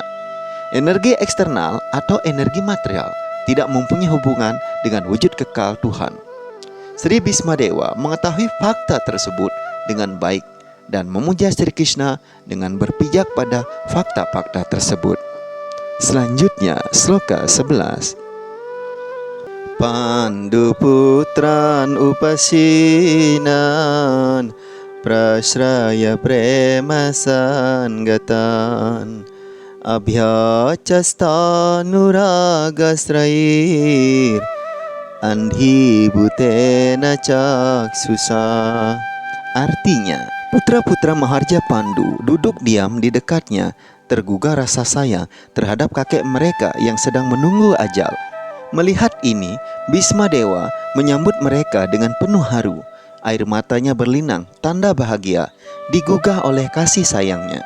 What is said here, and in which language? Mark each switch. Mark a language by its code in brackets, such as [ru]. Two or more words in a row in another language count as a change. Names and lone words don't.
[id] Energi eksternal atau energi material tidak mempunyai hubungan dengan wujud kekal Tuhan. Sri Bhismadewa mengetahui fakta tersebut dengan baik dan memuja Sri Krishna dengan berpijak pada fakta-fakta tersebut. Selanjutnya, sloka 11. [sa] Pandu putran upasinan prasraya premasan abhyacastanuragasrair andhi bhutena caksusa. [id] Artinya, putra-putra Maharja Pandu duduk diam di dekatnya, tergugah rasa sayang terhadap kakek mereka yang sedang menunggu ajal. Melihat ini, Bhismadewa menyambut mereka dengan penuh haru. Air matanya berlinang, tanda bahagia, digugah oleh kasih sayangnya.